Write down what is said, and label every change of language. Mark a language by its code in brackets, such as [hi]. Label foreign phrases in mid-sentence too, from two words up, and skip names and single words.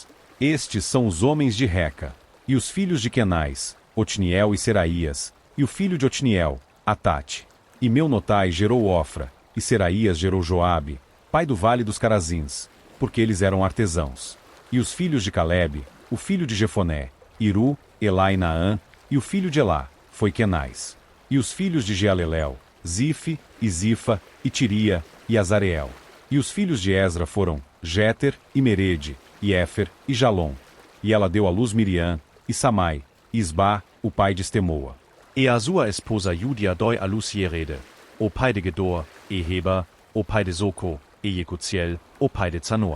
[pt] Estes são os homens de Reca. E os filhos de Kenais, Otniel e Seraías, e o filho de Otniel, Atate. E Meunotai gerou Ofra, e Seraías gerou Joabe, pai do vale dos Carazins, porque eles eram artesãos. E os filhos de Calebe, o filho de Jefoné, Iru, Elá e Naã, e o filho de Elá, foi Kenais. E os filhos de Jealelel, Zife, e Zifa, e Tiria, e Azareel. E os filhos de Ezra foram, Jéter, e Merede, e Éfer, e Jalom. E ela deu à luz Miriam, e Samai, e Isba, o pai de Estemoa. E a sua esposa Judia deu à luz Jerede, o pai de Gedor, e Heber, o pai de Zoco, e Jecutiel, o pai de Zanoa.